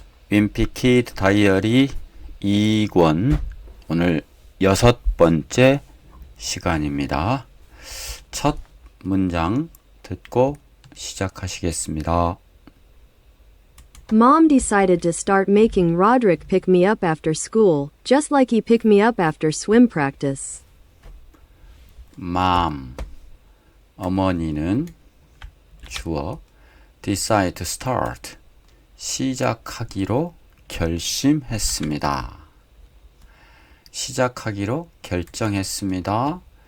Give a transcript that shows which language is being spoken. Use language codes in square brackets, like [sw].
[ko] 윈피키드 다이어리 2권 오늘 6번째 시간입니다. 첫 문장 듣고 시작하시겠습니다. [en] Mom decided to start making Roderick pick me up after school, just like he picked me up after swim practice. [ko] Mom, 어머니는 주어 [en] decide to start, [ko] 시작하기로 결심했습니다. 시작하기로 결정했습니다.